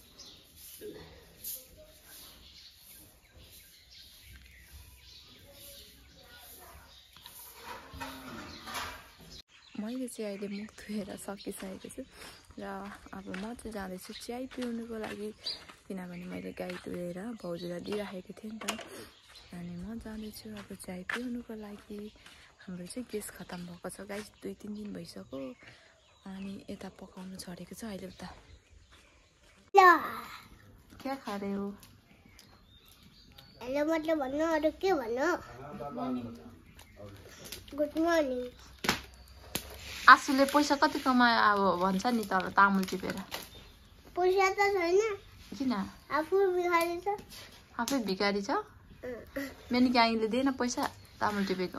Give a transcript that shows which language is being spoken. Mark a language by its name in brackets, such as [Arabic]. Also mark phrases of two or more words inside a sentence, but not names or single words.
[Nepali] मैले चाहिँ अहिले मुख धोएर सकिसकेको छु र अब म चाहिँ जाँदैछु चिया पिउनुको लागि, किनभने मैले गाई दुहेर भाउजूलाई दिइराखेको थिएँ नि त। अनि म जाँदैछु अब चिया पिउनुको लागि। हाम्रो चाहिँ ग्यास खतम भएको छ गाई, 2-3 दिन भइसक्यो। अनि यता पकाउनु छोडेको छ अहिले उता। [Hindi] क्या खा रहे हो? [Nepali] हेलो मतलब भन्नु, अरू के भन्नु? [English] good morning. [Nepali] आसुले पैसा कति कमायो अब भन्छ नि तर तामुल टिपेर। पैसा त छैन। किन? आफू भिखारी छ। आफै भिखारी छ? मेनी ग्याङले दिएन पैसा तामुल टिपेको?